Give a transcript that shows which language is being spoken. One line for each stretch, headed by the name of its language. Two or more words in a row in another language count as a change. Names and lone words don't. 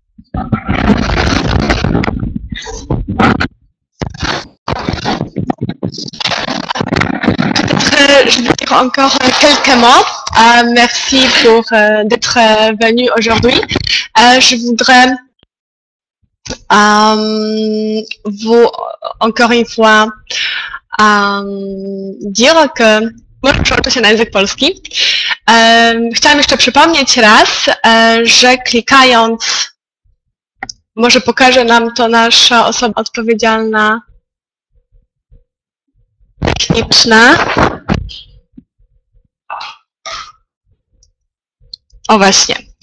French: Je vais dire encore quelques mots. Merci pour d'être venu aujourd'hui. Je voudrais vous encore une fois dire que
Polish: przełączę się na język polski. Chciałam jeszcze przypomnieć raz, że klikając, może pokaże nam to nasza osoba odpowiedzialna techniczna. O właśnie.